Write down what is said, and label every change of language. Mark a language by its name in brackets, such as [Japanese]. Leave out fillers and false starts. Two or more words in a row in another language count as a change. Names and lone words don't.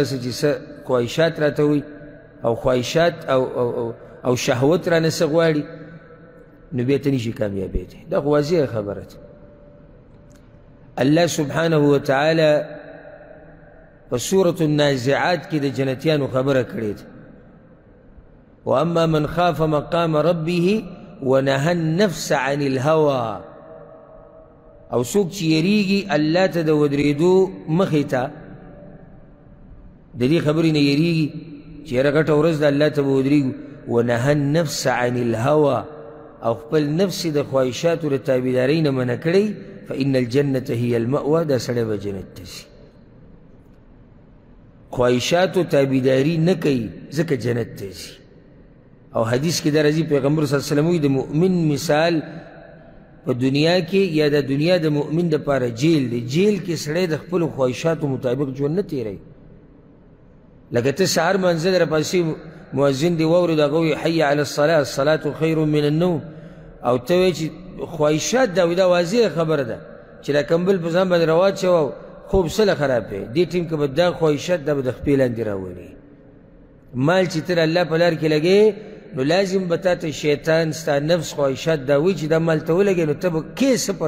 [Pashto] څه چې څه خواهشات راته وایي او خواهشات او شهوت رانه څه غواړي نو بیا ته نشي کامیابېدی دا خو واضحه خبره ده الله [Arabic] سبحانه وتعالی [Pashto] په سورة النازعات کې د جنتیانو خبره کړې ده [Arabic] واما من خاف مقام ربه ونهى النفس عن الهوى [Pashto] او څوک چې یریږي الله ته د ودرېدو مخې ته د دې خبرې نه یریږي چې یاره غټه ورځ د الله ته به ودرېږو [Arabic] ونهى النفس عن الهوى [Pashto] او خپل نفس د خواهشاتو د تابعدارۍ نه منع کړی [Arabic] فإن الجنة هي المأوى [Pashto] دا سړی به جنت ته ځي خواهشاتو تابعداري نه کوي ځکه جنت ته ځي او حدیث کې دا راځي پیغمبر [Arabic] صلی الله علیه وسلم [Pashto] وایي د مؤمن مثال په دنیا کې یا د دنیا د مؤمن دپاره جیل دی جیل کې سړی د خپلو خواهشاتو مطابق ژوند نه تېروي لکه ته سهار منزل راپاسې مؤذن دی واورېد هغه وایي [Arabic] حي علی الصلاة الصلاة خیر من النوم [Pashto] او ته وایې چې خواهشات دا دا واضحه خبره ده چې دا کمبل په ځان باندې راواچوه خوب سله خراب دی دې ټیم کې به دا خواهشات دا به د خپې لاندې راولي مال چې ته د الله په لار کې لګې نو لازم به تا ته شیطان ستا نفس خواهشات دا وایي چې دا مال ته ولګې نو ته به کې څه پر